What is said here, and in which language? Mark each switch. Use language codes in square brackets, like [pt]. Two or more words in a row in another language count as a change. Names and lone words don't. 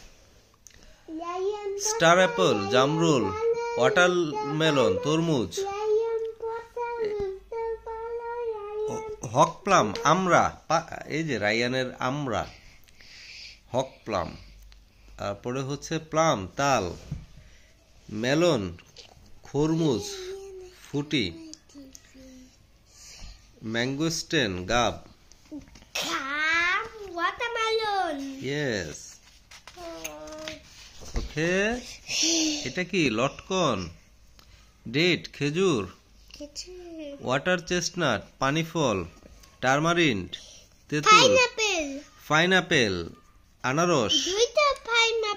[en] star apple, [bn] জামরুল। ওয়াটারমেলন, তরমুজ। [en] hog plum, [bn] আমড়া। এই যে রাইয়ানের আমড়া, [en] hog plum. [bn] তারপরে হচ্ছে প্লাম, তাল। মেলন, খরমুজ, ফুটি। ম্যাঙ্গোস্টেন, গাব। ওয়াটারমেলন। [en] yes, okay. [bn] এটা কি? লটকন। ডেট, খেজুর। [en] water chestnut, [bn] পানি ফল। টারমারিন্ড, তেঁতুল। পাইনাপেল, আনারস।